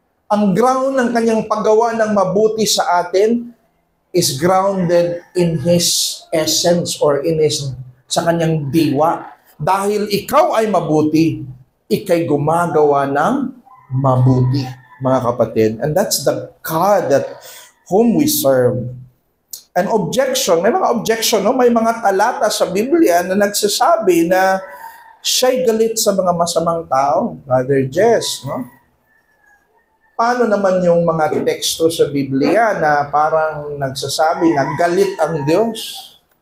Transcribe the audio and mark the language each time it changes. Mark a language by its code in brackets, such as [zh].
[tl] Ang ground ng kanyang paggawa ng mabuti sa atin [en] is grounded in His essence [tl] or sa kanyang diwa. Dahil ikaw ay mabuti, ikay gumagawa ng mabuti, mga kapatid. [en] And that's the God that whom we serve. [tl] An objection, may mga objection, no? May mga talata sa Biblia na nagsasabi na siya'y galit sa mga masamang tao. Brother Jess, no? Paano naman yung mga teksto sa Biblia na parang nagsasabi na galit ang Diyos?